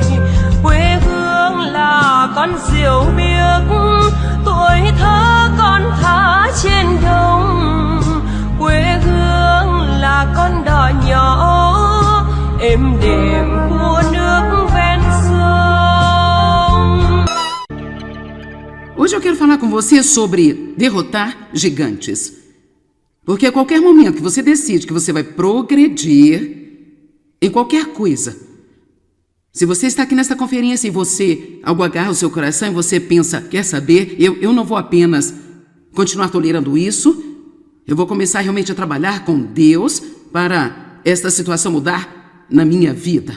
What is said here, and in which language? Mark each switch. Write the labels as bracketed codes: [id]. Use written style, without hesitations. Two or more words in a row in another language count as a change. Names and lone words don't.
[vi] Quê hương là con diều biếc, tuổi thơ con thả trên đồng. Quê hương là con đò nhỏ êm đềm của nước ven sông. [pt] Hoje eu quero falar com você sobre derrotar gigantes. Porque a qualquer momento que você decide que você vai progredir em qualquer coisa, se você está aqui nesta conferência e você, algo agarra o seu coração e você pensa, quer saber, eu não vou apenas continuar tolerando isso, eu vou começar realmente a trabalhar com Deus para esta situação mudar na minha vida.